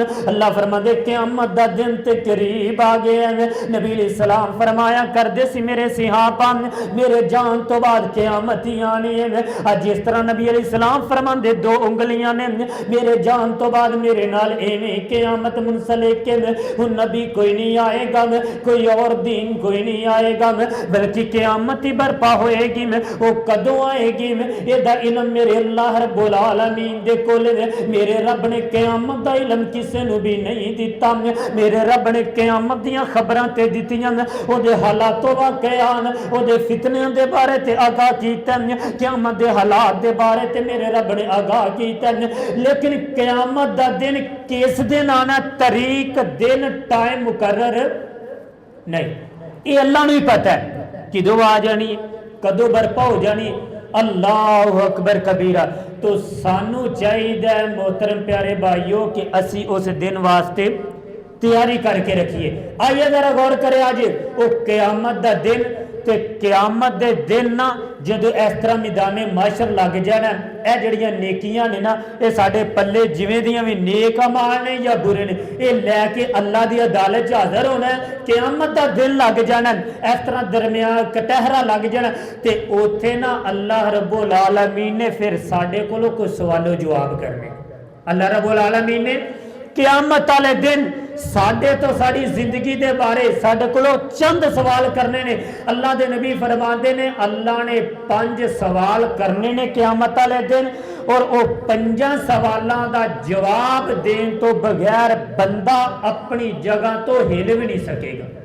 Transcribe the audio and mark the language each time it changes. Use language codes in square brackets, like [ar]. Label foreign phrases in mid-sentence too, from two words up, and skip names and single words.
[pa] اللہ فرماندے قیامت دا دن تے قریب آ گئے ہیں. نبی سلام فرمایا کردے سی میرے صحابہ، میرے جان توں بعد قیامت ہی آنی اے. اج جس طرح نبی سلام فرماندے دو انگلیاں نے، میرے جان توں بعد میرے نال ایویں قیامت منسلک اے. ہن نبی کوئی نہیں آئے گا، کوئی ہور دین کوئی نہیں آئے گا، بلکہ قیامت ہی برپا ہووے گی. او کدوں آئے گی ایہدا علم میرے اللہ [ar] رب العالمين [pa] دے کول اے. میرے رب نے قیامت دا علم کسے نوں وی نہیں دتا. میرے رب نے قیامت دیاں خبراں تے دتیاں، اوہدے حالاتوں واقعات، اوہدے فتنیاں دے بارے تے آگاہ کیتا، قیامت دے حالات دے بارے تے میرے رب نے آگاہ کیتا. لیکن قیامت دا دن کس دن آنا، تاریخ دن ٹائم مقرر نہیں، یہ اللہ نوں ہی پتہ اے کدوں آ جانی، کدوں برپا ہو جانی. [ar] الله أكبر كبيرا. [pa] تو سانوں چاہیدا محترم پیارے بھائیو کہ اسی اس دن واسطے تیاری کرکے رکھیے. آئیے ذرا غور کریں، اج او قیامت دا دن، تے قیامت دے دن نا جدوں اس طرح میدان محشر لگ جانا، یہ جیہڑیاں نیکیاں نے نا، یہ ساڈے پلے جیویں دیاں وی نیک اعمال نے یا برے نے، یہ لے کے اللہ دی عدالت چ حاضر ہونا اے. قیامت دا دن لگ جانا، اس طرح درمیان کٹہرا لگ جانا، تے اوتھے نا اللہ [ar] رب العالمين [pa] نے فیر ساڈے کولوں کوئی سوال و جواب کرنے. [ar] الله رب العالمين [pa] نے قیامت والے دن ساڈے توں ساڈی زندگی دے بارے ساڈے کولوں چند سوال کرنے نے. اللہ دے نبی فرماندے نے اللہ نے 5 سوال کرنے نے قیامت والے دن، تے او 5 سوالاں دا جواب دینے توں بغیر بندہ اپنی جگہ توں ہل وی نہیں سکے گا.